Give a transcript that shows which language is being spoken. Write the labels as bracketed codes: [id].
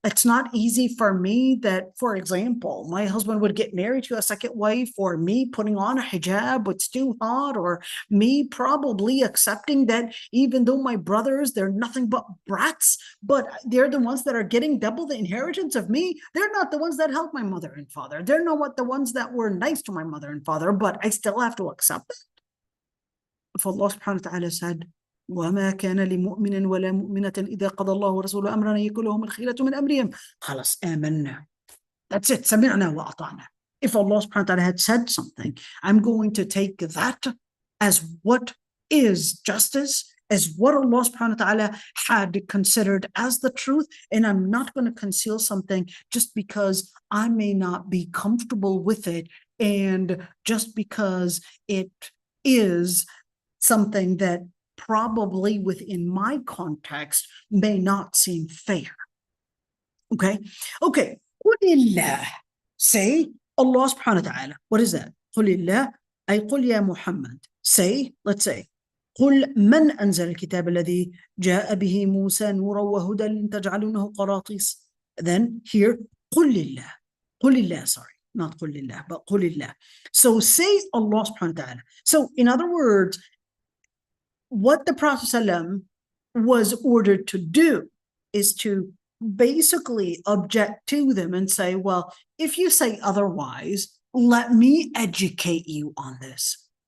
[en] not easy for me, that, for example, my husband would get married to a second wife, or me putting on a hijab, it's too hot, or me probably accepting that even though my brothers, they're nothing but brats, but they're the ones that are getting double the inheritance of me. They're not the ones that helped my mother and father. They're not the ones that were nice to my mother and father, but I still have to accept it. If Allah subhanahu wa ta'ala said, [ar] وما كان لمؤمن ولا مؤمنة إذا قضى الله ورسوله أمرا أن يكون لهم الخيرة من أمرهم خلاص آمنا. [en] That's it. [ar] سمعنا وأطعنا. [en] If Allah subhanahu wa ta'ala had said something, I'm going to take that as what is justice, as what Allah subhanahu wa ta'ala had considered as the truth, and I'm not going to conceal something just because I may not be comfortable with it, and just because it is something that probably within my context may not seem fair. Okay. [ar] قل الله. [en] Say Allah subhanahu wa ta'ala. What is that? [ar] قل الله أي قل يا محمد. [en] Say, let's say, [ar] قل من أنزل الكتاب الذي جاء به موسى نورا وهدى تجعلونه قراطيس. [en] Then here [ar] قل الله. قل الله, [en] sorry, not [ar] قل الله, [en] but [ar] قل الله. [en] So say Allah subhanahu wa ta'ala. So in other words, what the Prophet ﷺ was ordered to do is to basically object to them and say, well, if you say otherwise, let me educate you on this.